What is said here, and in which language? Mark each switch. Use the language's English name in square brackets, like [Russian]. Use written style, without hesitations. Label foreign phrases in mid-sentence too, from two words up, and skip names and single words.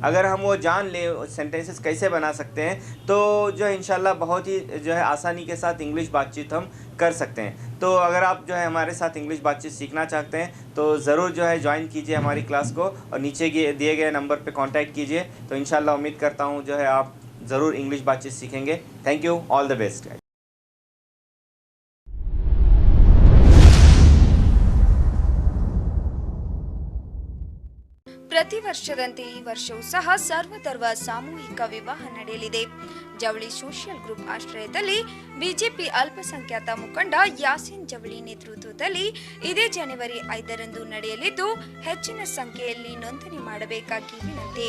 [Hindi] अगर हम वो जान ले सेंटेंसेस कैसे बना सकते हैं तो जो है इंशाल्लाह बहुत ही जो है आसानी के साथ इंग्लिश बातचीत हम कर सकते हैं। तो अगर आप जो है हमारे साथ इंग्लिश बातचीत सीखना चाहते हैं तो ज़रूर जो है ज्वाइन कीजिए हमारी क्लास को और नीचे दिए गए नंबर पे कांटेक्ट कीजिए। तो इंशाल्लाह उम्मीद करता हूँ जो है आप ज़रूर इंग्लिश बातचीत सीखेंगे। [English] Thank you, all the best. [Kannada] ಪ್ರತಿ ವರ್ಷದಂತೆ ಈ ವರ್ಷವೂ ಸಹ ಸರ್ವಧರ್ಮ ಸಾಮೂಹಿಕ ವಿವಾಹ ನಡೆಯಲಿದೆ. ಜವಳಿ ಸೋಷಿಯಲ್ ಗ್ರೂಪ್ ಆಶ್ರಯದಲ್ಲಿ ಬಿಜೆಪಿ ಅಲ್ಪಸಂಖ್ಯಾತ ಮುಖಂಡ ಯಾಸೀನ್ ಜವಳಿ ನೇತೃತ್ವದಲ್ಲಿ ಇದೇ ಜನವರಿ 5ರಂದು ನಡೆಯಲಿದ್ದು, ಹೆಚ್ಚಿನ ಸಂಖ್ಯೆಯಲ್ಲಿ ನೋಂದಣಿ ಮಾಡಬೇಕಾಗಿ ವಿನಂತಿ.